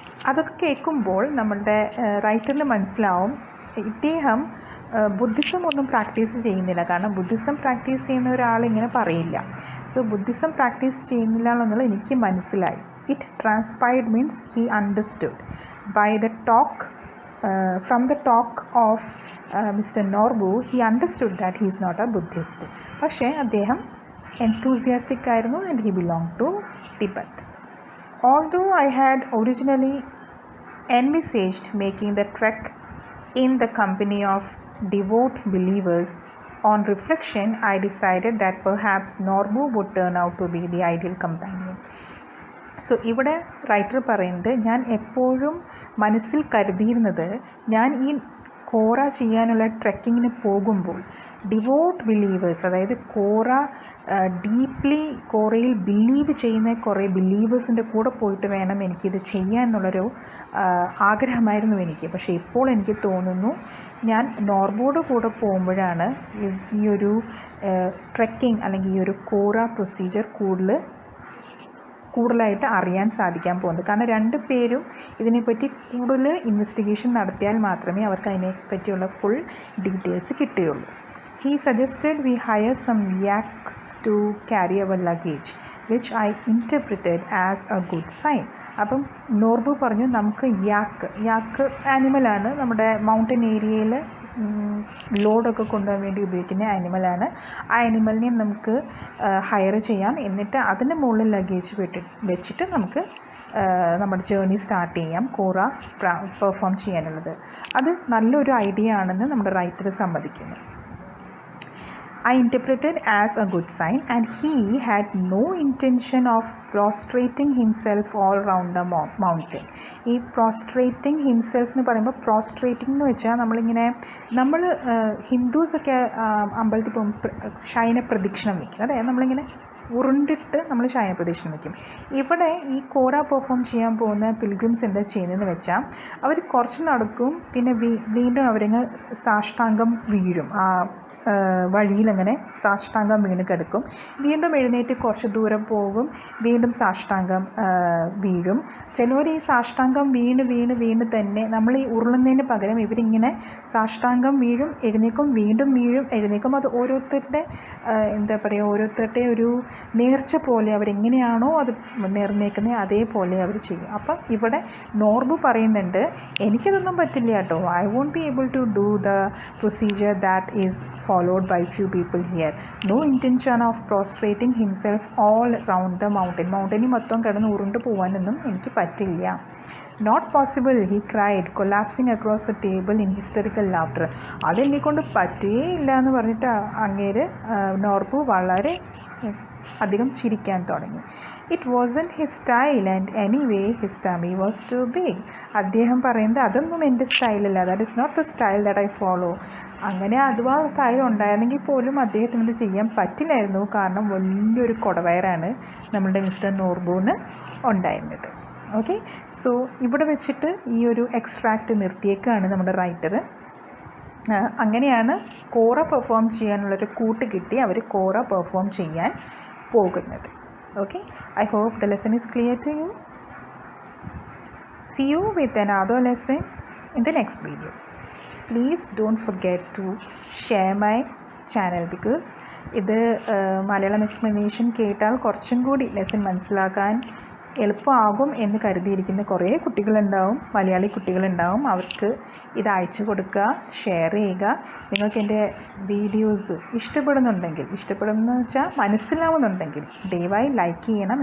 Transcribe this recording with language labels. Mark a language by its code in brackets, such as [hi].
[ml] അതൊക്കെ കേൾക്കുമ്പോൾ നമ്മളുടെ റൈറ്ററിന് മനസ്സിലാവും ഇദ്ദേഹം ബുദ്ധിസം ഒന്നും പ്രാക്ടീസ് ചെയ്യുന്നില്ല. കാരണം ബുദ്ധിസം പ്രാക്ടീസ് ചെയ്യുന്ന ഒരാൾ ഇങ്ങനെ പറയില്ല. സോ ബുദ്ധിസം പ്രാക്ടീസ് ചെയ്യുന്നില്ല എന്നുള്ളത് എനിക്ക് മനസ്സിലായി. [en] It transpired means he understood by the talk. From the talk of Mr. Norbu, he understood that he is not a Buddhist. [ml] പക്ഷേ അദ്ദേഹം enthusiastic ആയിരുന്നു [en] and he belonged to Tibet. Although I had originally envisaged making the trek in the company of devout believers, on reflection I decided that perhaps Norbu would turn out to be the ideal companion. [ml] So ഇവിടെ writer പറയുന്നത്, ഞാൻ എപ്പോഴും മനസ്സിൽ കരുതിയിരുന്നത്, ഞാൻ ഈ കോറ ചെയ്യാനുള്ള ട്രെക്കിങ്ങിന് പോകുമ്പോൾ ഡിവോട്ട് ബിലീവേഴ്സ്, അതായത് കോറ ഡീപ്ലി കോറയിൽ ബിലീവ് ചെയ്യുന്ന കുറേ ബിലീവേഴ്സിൻ്റെ കൂടെ പോയിട്ട് വേണം എനിക്കിത് ചെയ്യാൻ എന്നുള്ളൊരു ആഗ്രഹമായിരുന്നു എനിക്ക്. പക്ഷേ ഇപ്പോൾ എനിക്ക് തോന്നുന്നു ഞാൻ നോർബോയുടെ കൂടെ പോകുമ്പോഴാണ് ഈ ഒരു ട്രെക്കിംഗ് അല്ലെങ്കിൽ ഈ ഒരു കോറ പ്രൊസീജിയർ കൂടുതലായിട്ട് അറിയാൻ സാധിക്കാൻ പോകുന്നത്. കാരണം രണ്ട് പേരും ഇതിനെപ്പറ്റി കൂടുതൽ ഇൻവെസ്റ്റിഗേഷൻ നടത്തിയാൽ മാത്രമേ അവർക്ക് അതിനെപ്പറ്റിയുള്ള ഫുൾ ഡീറ്റെയിൽസ് കിട്ടുകയുള്ളൂ. [en] He suggested we hire some yaks to carry our luggage, which I interpreted as a good sign. [ml] അപ്പം നോർബു പറഞ്ഞു, നമുക്ക് യാക്ക് ആനിമലാണ്, നമ്മുടെ മൗണ്ടൻ ഏരിയയിൽ ലോഡൊക്കെ കൊണ്ടുപോകാൻ വേണ്ടി ഉപയോഗിക്കുന്ന ആനിമലാണ്. ആ ആനിമലിനെ നമുക്ക് ഹയർ ചെയ്യാം, എന്നിട്ട് അതിൻ്റെ മുകളിൽ ലഗേജ് വെച്ചിട്ട് നമുക്ക് നമ്മുടെ ജേർണി സ്റ്റാർട്ട് ചെയ്യാം, കോറ പെർഫോം ചെയ്യാനുള്ളത്. അത് നല്ലൊരു ഐഡിയ ആണെന്ന് നമ്മുടെ റൈറ്റർ സമ്മതിക്കുന്നു. [en] I interpreted as a good sign, and he had no intention of prostrating himself all round the mountain. [ml] ഈ [en] prostrating himself [ml] എന്ന് പറയുമ്പോൾ prostrating എന്ന് വെച്ചാൽ നമ്മൾ ഹിന്ദുസൊക്കെ അമ്പലത്തിൽ പോകുമ്പോൾ ശയന പ്രദക്ഷിണം വയ്ക്കും. അതായത് നമ്മളിങ്ങനെ ഉരുണ്ടിട്ട് നമ്മൾ ശയന പ്രദക്ഷിണം വയ്ക്കും. ഇവിടെ ഈ കോറ പെർഫോം ചെയ്യാൻ പോകുന്ന പിൽഗ്രിംസ് എന്താ ചെയ്യുന്നതെന്ന് വെച്ചാൽ അവർ കുറച്ച് നടക്കും, പിന്നെ വീണ്ടും അവരങ്ങ് സാഷ്ടാംഗം വീഴും. വഴിയിലങ്ങനെ സാഷ്ടാംഗം വീണ് കിടക്കും. വീണ്ടും എഴുന്നേറ്റ് കുറച്ച് ദൂരം പോകും, വീണ്ടും സാഷ്ടാംഗം വീഴും. ചിലവർ ഈ സാഷ്ടാംഗം വീണ് വീണ് വീണ് തന്നെ നമ്മൾ ഈ ഉരുളുന്നതിന് പകരം ഇവരിങ്ങനെ സാഷ്ടാംഗം വീഴും, എഴുന്നേക്കും, വീണ്ടും വീഴും, എഴുന്നേക്കും. അത് ഓരോരുത്തരുടെ എന്താ പറയുക, ഓരോരുത്തരുടെ ഒരു നേർച്ച പോലെ അവരെങ്ങനെയാണോ അത് നേർന്നേക്കുന്നത് അതേപോലെ അവർ ചെയ്യും. അപ്പം ഇവിടെ നോർബു പറയുന്നുണ്ട്, എനിക്കതൊന്നും പറ്റില്ല കേട്ടോ, [en] I won't be able to do the procedure that is followed by few people here. No intention of prostrating himself all round the mountain. [ml] മൗണ്ടനിൽ മൊത്തം കിടന്ന് ഉരുണ്ട് പോകാനൊന്നും എനിക്ക് പറ്റില്ല. [en] Not possible, he cried, collapsing across the table in hysterical laughter. [ml] അതെന്നെക്കൊണ്ട് പറ്റേയില്ല എന്ന് പറഞ്ഞിട്ട് അങ്ങേര് നോർബു വളരെ അധികം ചിരിക്കാൻ തുടങ്ങി. [en] It wasn't his style and anyway his tummy was too big. [ml] അദ്ദേഹം പറയുന്നത് അതൊന്നും എൻ്റെ സ്റ്റൈലല്ല, [en] That is not the style that I follow. [ml] അങ്ങനെ അഥവാ സ്റ്റൈൽ ഉണ്ടായിരുന്നെങ്കിൽ പോലും അദ്ദേഹത്തിന് ഇത് ചെയ്യാൻ പറ്റില്ലായിരുന്നു, കാരണം വലിയൊരു കുടവയറാണ് നമ്മളുടെ മിസ്റ്റർ നോർബുവിന് ഉണ്ടായിരുന്നത്. ഓക്കെ, സോ ഇവിടെ വെച്ചിട്ട് ഈ ഒരു എക്സ്ട്രാക്റ്റ് നിർത്തിയേക്കാണ് നമ്മുടെ റൈറ്റർ. അങ്ങനെയാണ് കോറ പെർഫോം ചെയ്യാനുള്ളൊരു കൂട്ട് കിട്ടി അവർ കോറ പെർഫോം ചെയ്യാൻ പോകുന്നത്. [en] Okay, I hope the lesson is clear to you. See you with another lesson in the next video. Please don't forget to share my channel because [ml] ഇത് മലയാളം എക്സ്പ്ലനേഷൻ കേട്ടാൽ കുറച്ചും കൂടി ലെസൺ മനസ്സിലാക്കാൻ എളുപ്പമാകും എന്ന് കരുതിയിരിക്കുന്ന കുറേ കുട്ടികളുണ്ടാവും, മലയാളി കുട്ടികളുണ്ടാവും. അവർക്ക് ഇത് അയച്ചു കൊടുക്കുക, ഷെയർ ചെയ്യുക. നിങ്ങൾക്ക് എൻ്റെ വീഡിയോസ് ഇഷ്ടപ്പെടുമെന്ന് വെച്ചാൽ മനസ്സിലാവുന്നുണ്ടെങ്കിൽ ദയവായി ലൈക്ക് ചെയ്യണം.